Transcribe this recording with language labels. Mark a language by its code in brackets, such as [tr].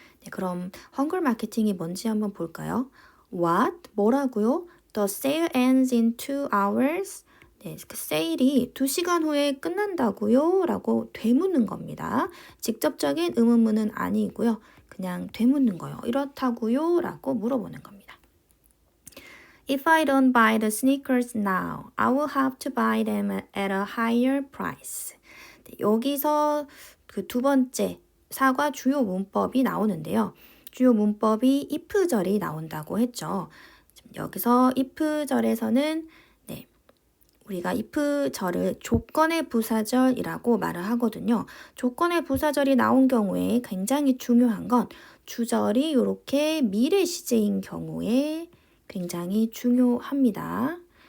[ko] 그럼 hunger 마케팅이 뭔지 한번 볼까요? [en] What? [ko] 뭐라고요? [en] The sale ends in 2 hours. [ko] 그 세일이 2시간 후에 끝난다고요? 라고 되묻는 겁니다. 직접적인 의문문은 아니고요. 그냥 되묻는 거예요. 이렇다고요? 라고 물어보는 겁니다. [en] If I don't buy the sneakers now, I will have to buy them at a higher price. [ko] 여기서 그 두 번째 사과 주요 문법이 나오는데요. 주요 문법이 if절이 나온다고 했죠. 여기서 if절에서는 네, 우리가 if절을 조건의 부사절이라고 말을 하거든요. 조건의 부사절이 나온 경우에 굉장히 중요한 건 주절이 이렇게 미래 시제인 경우에 굉장히 중요합니다.